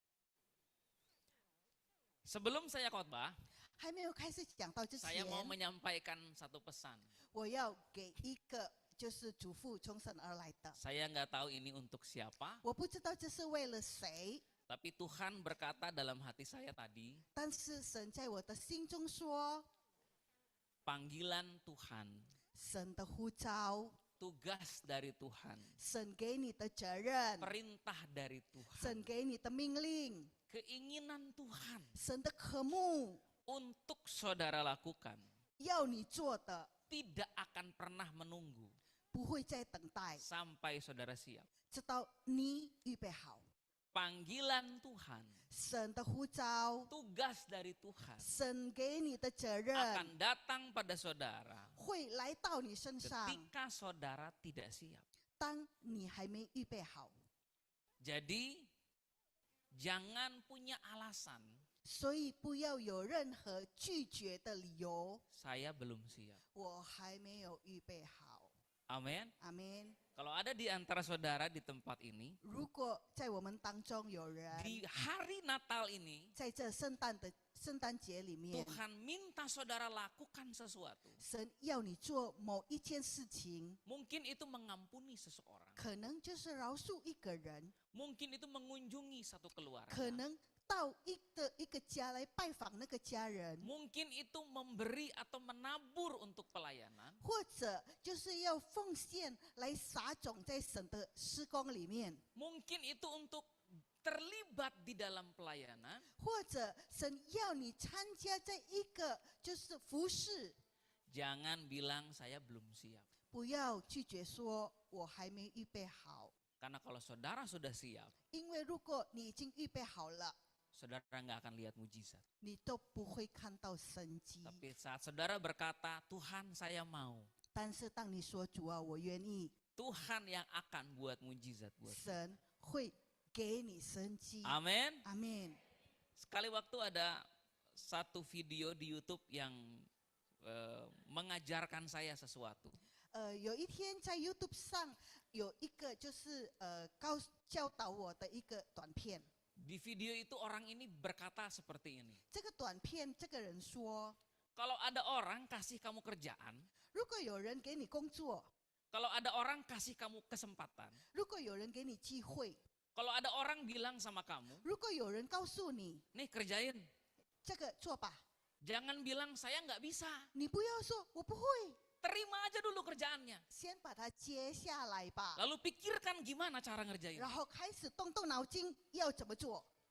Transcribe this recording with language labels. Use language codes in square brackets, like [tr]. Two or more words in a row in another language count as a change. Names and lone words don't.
[id] Sebelum saya khotbah, [zh] 还没有开始讲到之 [id] saya [zh] 前， [id] mau menyampaikan satu pesan. [zh] 我要给一个就是嘱咐从神而来的。 [id] Saya nggak tahu ini untuk siapa, [zh] 我不知道这是为了谁， [id] tapi Tuhan berkata dalam hati saya tadi, [zh] 但是神在我的心中说， [id] panggilan Tuhan, [zh] 神的呼召， [id] tugas dari Tuhan, [zh] 神给你的责任， [id] perintah dari Tuhan, [zh] 神给你的命令， [id] keinginan Tuhan [zh] 神的渴慕， [id] untuk saudara lakukan [zh] 要你做的， [id] tidak akan pernah menunggu [zh] 不会再等待， [id] sampai saudara siap. [zh] 直到你预备好。 [id] Panggilan Tuhan, [zh] 神的呼召， [id] tugas dari Tuhan [zh] 神给你的责任 [id] akan datang pada saudara [zh] 会来到你身上， [id] ketika saudara tidak siap. [zh] 当你还没预备好。 [id] Jadi jangan punya alasan [zh] 所以不要有任何拒绝的理由， [id] saya belum siap. [zh] 我还没有预备好。 [id] Amin. [zh] 阿门。 [id] Kalau ada di antara saudara di tempat ini, [zh] 如果在我们当中有人 [id] di hari Natal ini [zh] 在这圣诞节里面， [id] Tuhan minta saudara lakukan sesuatu. [zh] 神要你做某一件事情， [id] Mungkin itu mengampuni seseorang. [zh] 可能就是饶恕一个人， [id] Mungkin itu mengunjungi satu keluarga. [zh] 可能到一个家来拜访那个家人， [id] Mungkin itu memberi atau menabur untuk pelayanan. [zh] 或者就是要奉献来撒种在神的施工里面， [id] Mungkin itu untuk terlibat di dalam pelayanan. [zh] 或者神要你参加在一个就是服侍， [id] Jangan bilang saya belum siap. [zh] 不要拒绝说我还没预备好， [id] Karena kalau saudara sudah siap, [zh] 因为如果你已经预备好了， [id] saudara nggak akan lihat mujizat. [zh] 你都不会看到神迹。 [id] Tapi saat saudara berkata, Tuhan saya mau. [zh] 但是当你说主啊，我愿意， [id] Tuhan yang akan buat mujizat buat. [zh] 神会给你神迹。 [id] Amin. [zh] 阿门。 [id] Sekali waktu ada satu video di YouTube yang mengajarkan saya sesuatu. [zh] 有一天在 YouTube 上有一个就是教导我的一个短片， [id] Di video itu orang ini berkata seperti ini. [zh] 这个短片，这个人说， [id] Kalau ada orang kasih kamu kerjaan, [zh] 如果有人给你工作， [id] kalau ada orang kasih kamu kesempatan, [zh] 如果有人给你机会， [id] kalau ada orang bilang sama kamu, [zh] 如果有人告诉你 [id] nih kerjain, [zh] 这个做吧， [id] jangan bilang saya nggak bisa, [zh] 你不要说我不会， [id] terima aja dulu kerjaannya. [zh] 先把它接下来吧， [id] Lalu pikirkan gimana cara ngerjain. [zh] 然后开始动动脑筋要怎么做。